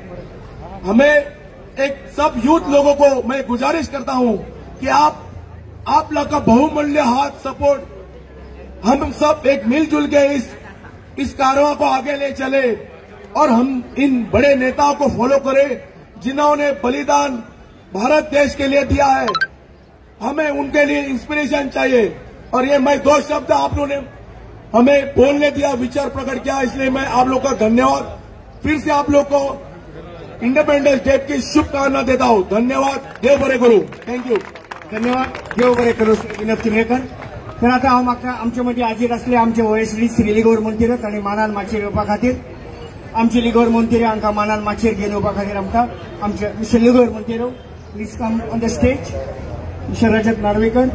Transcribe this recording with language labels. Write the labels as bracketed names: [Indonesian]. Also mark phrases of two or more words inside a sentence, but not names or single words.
[Hindi] हमें एक सब यूथ लोगों को मैं गुजारिश करता हूं कि आप लोग का बहुमूल्य हाथ, सपोर्ट, हम सब एक मिलजुल के इस कारवां को आगे ले चले और हम इन बड़े नेताओं को फॉलो करें जिन्होंने बलिदान भारत देश के लिए दिया है। हमें उनके लिए इंस्पिरेशन चाहिए। और ये मैं 2 शब्द आप लोगों ने हमें बोलने दिया, विचार प्रकट किया, इसलिए मैं आप लोग का धन्यवाद फिर से आप लोग को इंडिपेंडेंस डे की शुभकामना देता हूं। धन्यवाद, [Konkani] देव बरे करू। थँक्यू, धन्यवाद, देव बरे करू विनंती मेकर। तर आता हांव म्हाका आमचे मदीं हाजीर आसले आमचे वयस्ली श्री लिगोर मंत्री तांणी मानान माचयेर येवपा खातीर, आमचे लिगोर मंत्री हांकां मानान माचयेर घेवन येवपा खातीर आमकां आमचे मिस्टर लिगोर मंत्री [English] please come on the stage, [Konkani] मिस्टर रजत नार्वेकर।